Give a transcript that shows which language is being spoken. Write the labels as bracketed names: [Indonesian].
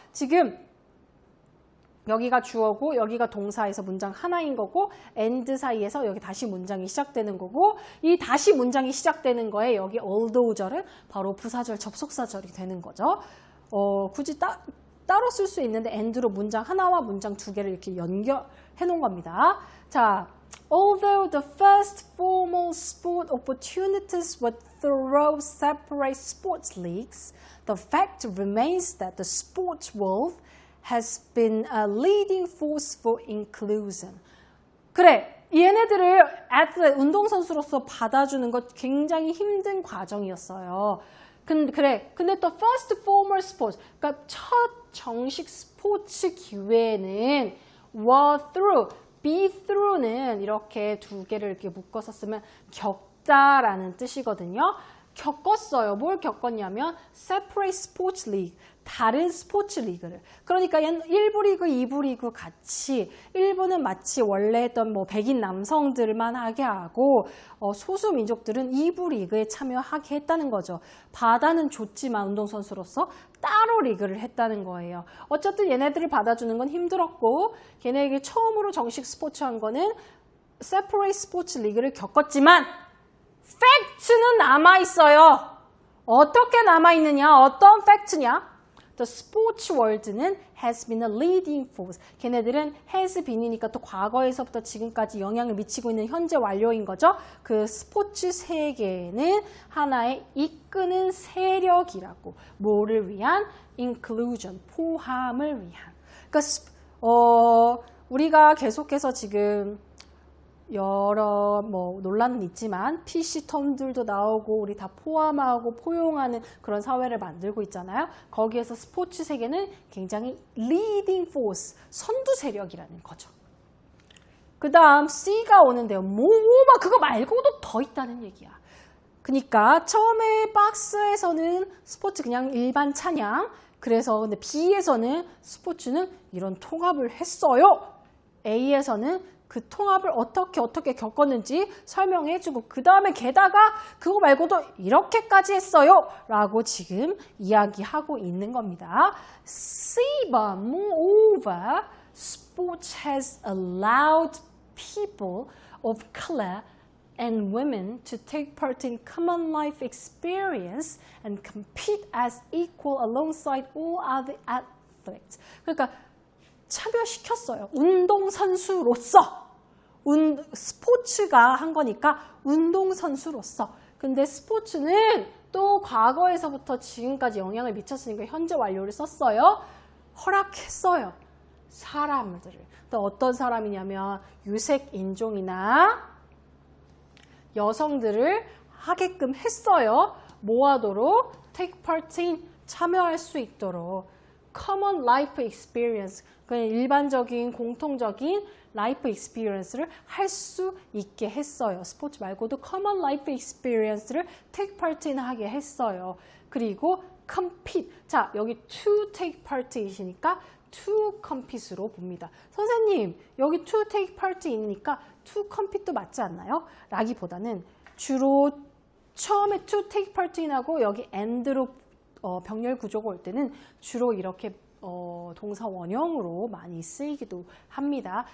[Korean] 지금 여기가 주어고 여기가 동사에서 문장 하나인 거고 and 사이에서 여기 다시 문장이 시작되는 거고 이 다시 문장이 시작되는 거에 여기 although절은 바로 부사절, 접속사절이 되는 거죠. 굳이 따로 쓸 수 있는데 and로 문장 하나와 문장 두 개를 이렇게 연결해 놓은 겁니다. [English] 자, although the first formal sport opportunities were through separate sports leagues, the fact remains that the sports world has been a leading force for inclusion. [Korean] 그래, 얘네들을 운동선수로서 받아주는 것 굉장히 힘든 과정이었어요. 근데 또 [English] first formal sports, [Korean] 그러니까 첫 정식 스포츠 기회는 [English] were through, [Korean] be through는 이렇게 두 개를 이렇게 묶어서 쓰면 겪다라는 뜻이거든요. 겪었어요. 뭘 겪었냐면 [English] separate sports league, [Korean] 다른 스포츠 리그를. 그러니까 1부 리그, 2부 리그 같이 1부는 마치 원래 했던 백인 남성들만 하게 하고 소수 민족들은 2부 리그에 참여하게 했다는 거죠. 바다는 줬지만 운동선수로서 따로 리그를 했다는 거예요. 어쨌든 얘네들을 받아주는 건 힘들었고 걔네에게 처음으로 정식 스포츠 한 거는 separate 스포츠 리그를 겪었지만 팩트는 남아있어요. 어떻게 남아있느냐? 어떤 팩트냐? [English] The sports world는 has been a leading force. [Korean] 걔네들은 has been이니까 또 과거에서부터 지금까지 영향을 미치고 있는 현재 완료인 거죠. 그 스포츠 세계는 하나의 이끄는 세력이라고. 뭐를 위한? inclusion, 포함을 위한. 그러니까 우리가 계속해서 지금 여러 논란은 있지만 PC텀들도 나오고 우리 다 포함하고 포용하는 그런 사회를 만들고 있잖아요. 거기에서 스포츠 세계는 굉장히 [English] leading force, [Korean] 선두 세력이라는 거죠. 그 다음 C가 오는데요. 그거 말고도 더 있다는 얘기야. 그러니까 처음에 박스에서는 스포츠 그냥 일반 찬양, 그래서 근데 B에서는 스포츠는 이런 통합을 했어요. A에서는 그 통합을 어떻게 겪었는지 설명해주고 그 다음에 게다가 그거 말고도 이렇게까지 했어요 라고 지금 이야기하고 있는 겁니다. [English] C번, moreover, sports has allowed people of color and women to take part in common life experience and compete as equal alongside all other athletes. [Korean] 그러니까 참여시켰어요. 운동선수로서. 스포츠가 한 거니까 운동선수로서. 근데 스포츠는 또 과거에서부터 지금까지 영향을 미쳤으니까 현재 완료를 썼어요. 허락했어요. 사람들을. 또 어떤 사람이냐면 유색 인종이나 여성들을 하게끔 했어요. 뭐 하도록? [English] take part in, [Korean] 참여할 수 있도록. [English] common life experience, [Korean] 그냥 일반적인 공통적인 라이프 익스피리언스를 할 수 있게 했어요. 스포츠 말고도 [English] common life experience [Korean] 를 [English] take part in [Korean] 하게 했어요. 그리고 compete, 자 여기 [English] to take part [Korean] 이시니까 [English] to compete [Korean] 로 봅니다. 선생님 여기 to take part 인이니까 to compete도 맞지 않나요? 라기보다는 주로 처음에 [English] to take part in [Korean] 하고 여기 and로 병렬 구조가 올 때는 주로 이렇게 동사 원형으로 많이 쓰이기도 합니다.